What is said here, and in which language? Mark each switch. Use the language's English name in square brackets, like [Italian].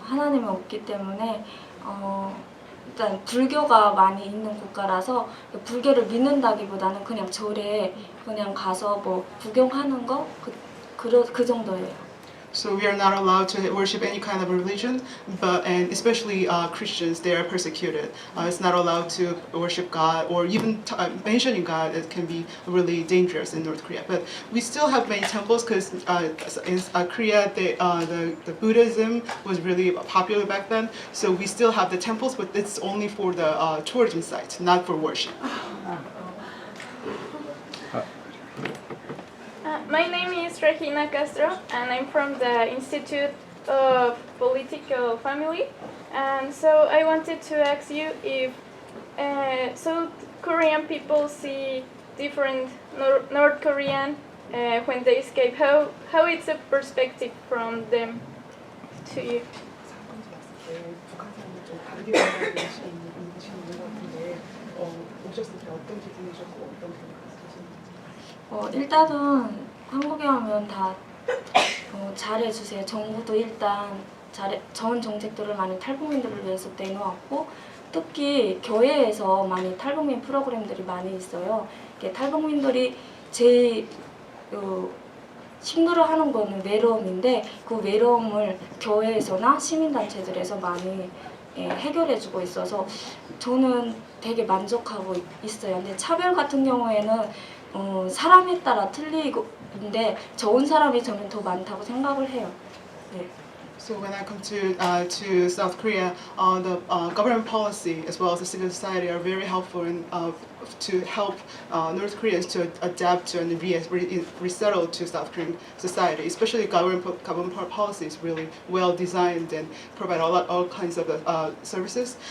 [Korean] 하나님은 없기 때문에 일단 불교가 많이 있는 국가라서 불교를 믿는다기보다는 그냥 절에 그냥 가서 뭐 구경하는 거 그 정도예요. [English] So we are not allowed to worship any kind of religion, and especially Christians, they are persecuted. It's not allowed to worship God or even mentioning God. It can be really dangerous in North Korea. But we still have many temples because in Korea, the Buddhism was really popular back then. So we still have the temples, but it's only for the tourism sites, not for worship. My name is Regina Castro, and I'm from the Institute of Political Family. And so I wanted to ask you if South Korean people see different North Korean when they escape. How it's a perspective from them to you? [Korean] 북한 사람들 좀 다르게 생각하시는 것 같은데 오셨을 때 어떤 기분이셨고 어떤 생각하시는지. 일단은 한국에 오면 다 잘해주세요. 정부도 일단 좋은 정책들을 많이 탈북민들을 위해서 내놓았고 특히 교회에서 많이 탈북민 프로그램들이 많이 있어요. 탈북민들이 제일 힘들어하는 거는 외로움인데 그 외로움을 교회에서나 시민단체들에서 많이 해결해주고 있어서 저는 되게 만족하고 있어요. 근데 차별 같은 경우에는 사람에 따라 틀리는데 좋은 사람이 저는 더 많다고 생각을 해요. 네. [English] So when I come to South Korea, the government policy as well as the civil society are very helpful to help North Koreans to adapt to and resettle to South Korean society. Especially government policy is really well designed and provide all kinds of services.